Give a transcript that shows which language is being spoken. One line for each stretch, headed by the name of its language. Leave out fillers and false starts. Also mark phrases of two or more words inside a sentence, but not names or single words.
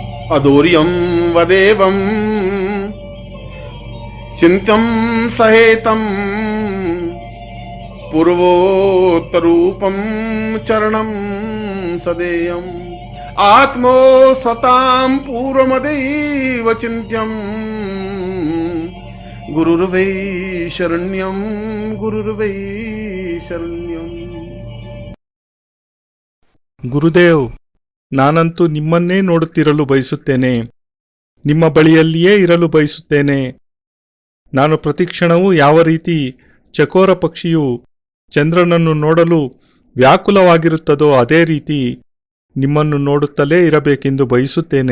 Sanskrit: अदूर्यं वदेवं चिन्त्यं सहेतं पूर्वोत्तरूपं चरणं सदेयम् आत्मोस्वतां पूर्वमदैव चिन्त्यं गुरुर्वै शरण्यं गुरुर्वै शरण्यं.
Kannada: ಗುರುದೇವ್, ನಾನಂತೂ ನಿಮ್ಮನ್ನೇ ನೋಡುತ್ತಿರಲು ಬಯಸುತ್ತೇನೆ, ನಿಮ್ಮ ಬಳಿಯಲ್ಲಿಯೇ ಇರಲು ಬಯಸುತ್ತೇನೆ. ನಾನು ಪ್ರತಿಕ್ಷಣವೂ ಯಾವ ರೀತಿ ಚಕೋರ ಪಕ್ಷಿಯು ಚಂದ್ರನನ್ನು ನೋಡಲು ವ್ಯಾಕುಲವಾಗಿರುತ್ತದೋ ಅದೇ ರೀತಿ ನಿಮ್ಮನ್ನು ನೋಡುತ್ತಲೇ ಇರಬೇಕೆಂದು ಬಯಸುತ್ತೇನೆ.